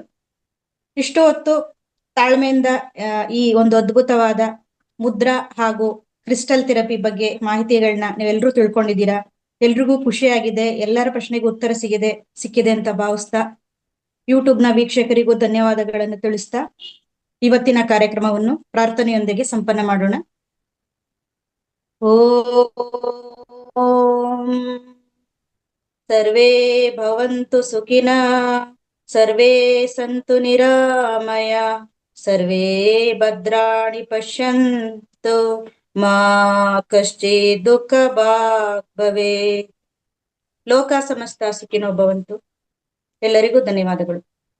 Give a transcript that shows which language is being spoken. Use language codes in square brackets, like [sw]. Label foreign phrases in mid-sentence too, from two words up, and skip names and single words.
[kn] ಇಷ್ಟು ಹೊತ್ತು ತಾಳ್ಮೆಯಿಂದ ಈ ಒಂದು ಅದ್ಭುತವಾದ ಮುದ್ರಾ ಹಾಗೂ [en] crystal therapy [kn] ಬಗ್ಗೆ ಮಾಹಿತಿಗಳನ್ನ ನೀವೆಲ್ಲರೂ ತಿಳ್ಕೊಂಡಿದ್ದೀರಾ. ಎಲ್ರಿಗೂ ಖುಷಿಯಾಗಿದೆ, ಎಲ್ಲರ ಪ್ರಶ್ನೆಗೂ ಉತ್ತರ ಸಿಕ್ಕಿದೆ ಅಂತ ಭಾವಿಸ್ತಾ, ಯೂಟ್ಯೂಬ್ ನ ವೀಕ್ಷಕರಿಗೂ ಧನ್ಯವಾದಗಳನ್ನು ತಿಳಿಸ್ತಾ ಇವತ್ತಿನ ಕಾರ್ಯಕ್ರಮವನ್ನು ಪ್ರಾರ್ಥನೆಯೊಂದಿಗೆ ಸಂಪನ್ನ ಮಾಡೋಣ. [sa] ಓಂ ಸರ್ವೇ ಭವಂತು ಸುಖಿನಃ, ಸರ್ವೇ ಸಂತು ನಿರಾಮಯ, ಸರ್ವೇ ಭದ್ರಾಣಿ ಪಶ್ಯಂತು, ಮಾ ಕಶ್ಚಿತ್ ದುಃಖ ಭಾಗ್ ಭವೇತ್. ಲೋಕ ಸಮಸ್ತ ಸುಖಿನೋ ಭವಂತು. [kn] ಎಲ್ಲರಿಗೂ ಧನ್ಯವಾದಗಳು.